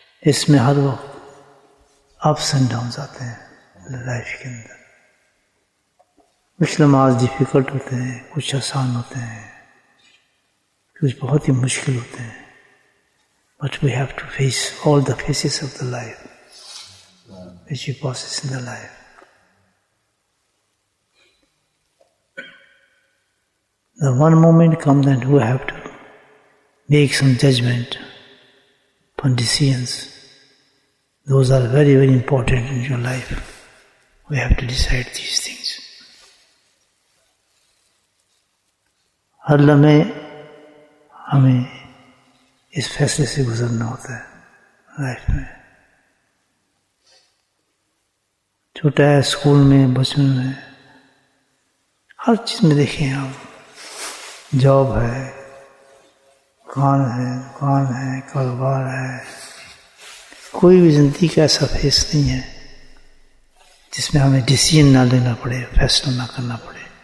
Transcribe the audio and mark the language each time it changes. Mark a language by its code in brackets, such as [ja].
[ur] اس میں ہر وقت [en] ups and downs [ur] آتے ہیں لائف کے اندر. کچھ نماز ڈیفیکلٹ ہوتے ہیں، کچھ آسان ہوتے ہیں، کچھ بہت ہی مشکل ہوتے ہیں. [en] But we have to face all the phases of the life which we possess in the life. The one moment comes that we have to make some judgment upon decisions. Those are very, very important in your life. We have to decide these things. [ur] ہر لمحے ہمیں اس فیصلے سے گزرنا ہوتا ہے life میں. چھوٹا ہے، اسکول میں، بچپن میں، ہر چیز میں دیکھیں آپ، جاب ہے، دکان ہے، کاروبار ہے، کوئی بھی زندگی کا ایسا فیس نہیں ہے جس میں ہمیں ڈیسیژن نہ لینا پڑے، فیصلہ نہ کرنا پڑے.